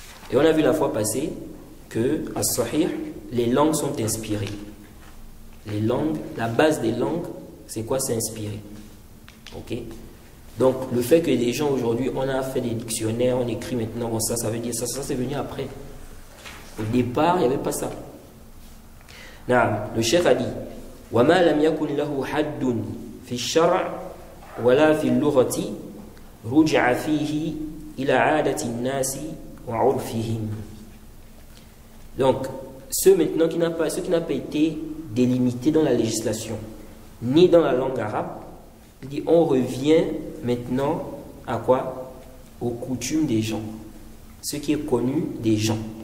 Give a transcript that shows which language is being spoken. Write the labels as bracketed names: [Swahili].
[French] Et on a vu la fois passée que, à Sahih, les langues sont inspirées. Les langues, la base des langues, c'est quoi? C'est inspiré. Ok? Donc le fait que les gens aujourd'hui, on a fait des dictionnaires, on écrit maintenant comme ça veut dire ça c'est venu après. Au départ, il n'y avait pas ça. Le cheikh a dit, [Arabic] وَمَا لَمْ يَكُنْ لَهُ حَدٌّ فِي الشَّرْعِ وَلَا فِي اللُّغَةِ رُجْعَ فِيهِ إِلَى عَادَةِ النَّاسِ وَعُرْفِهِمْ. [French] Donc, ce qui n'a pas été délimité dans la législation, ni dans la langue arabe, il dit on revient maintenant à quoi? Aux coutumes des gens. Ce qui est connu des gens.